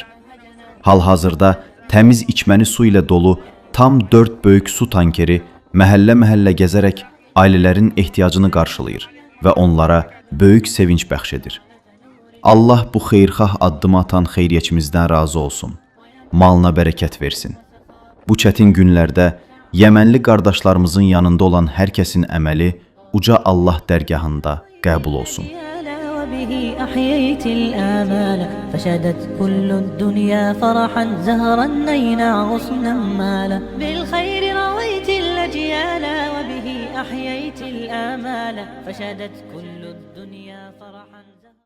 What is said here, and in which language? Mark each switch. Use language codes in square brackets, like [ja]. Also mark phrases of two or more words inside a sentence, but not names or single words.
[az] Hal-hazırda təmiz içməni su ilə dolu tam 4 böyük su tankeri məhəllə-məhəllə gəzərək ailələrin ehtiyacını qarşılayır və onlara böyük sevinç bəxş edir. Allah bu xeyirxah addımı atan xeyriyyəçimizdən razı olsun, malına bərəkət versin. Bu çətin günlərdə Yemenli qardaşlarımızın yanında olan hər kəsin əməli uca Allah dərgahında qəbul olsun. [ar] به أحييت الآمال فشدت كل الدنيا فرحا زهرا نينا غصنا مالا بالخير رويت الأجيال وبه أحييت الآمال فشدت كل الدنيا فرحا